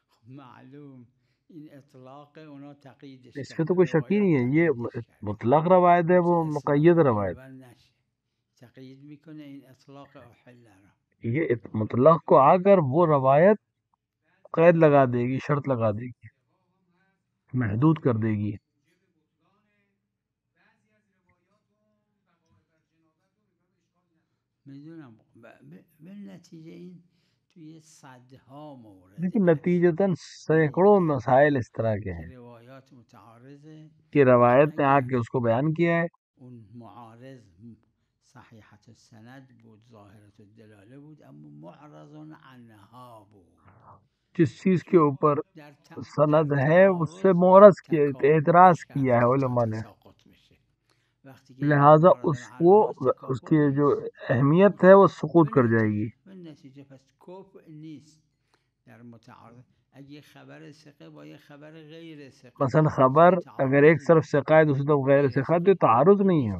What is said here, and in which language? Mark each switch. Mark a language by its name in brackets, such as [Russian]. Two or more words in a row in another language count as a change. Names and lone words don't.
[Persian] معلوم این اطلاق اونا تقییدش [Urdu] اس میں تو کوئی شک ہی نہیں ہے، یہ مطلق روایت ہے، وہ مقید روایت. [Persian] تقیید میکنه این اطلاق احل را. [Urdu] یہ مطلق کو آ کر وہ روایت قید لگا دے گی، شرط لگا دے گی، محدود کر دے گی. [Persian] میدونم بالنتیجه این توی صدها مورد [Urdu] لیکن نتیجتاً سینکڑوں مسائل اس طرح کے ہیں [Persian] روایات متعارضه [Urdu] کہ روایت نے آ کے اس کو بیان کیا ہے. [Persian] اون معارض صحیحت السند بود، ظاهرت الدلاله بود، اما معرض عنها بود. [Urdu] جس چیز کے اوپر [Persian] در [Urdu] سند ہے اس سے معرض کیا، اعتراض کیا ہے علماء نے، لہٰذا اس کو اس کی جو اہمیت ہے وہ سقوط کر جائے گی. [Persian] نتیجه پس کفر نیست در متعارض. اگه خبر ثقه با یه خبر غیر ثقه [Urdu] مثلا خبر اگر ایک طرف ثقہ ہے دوسری طرف غیر ثقہ ہے تو تعارض نہیں ہے.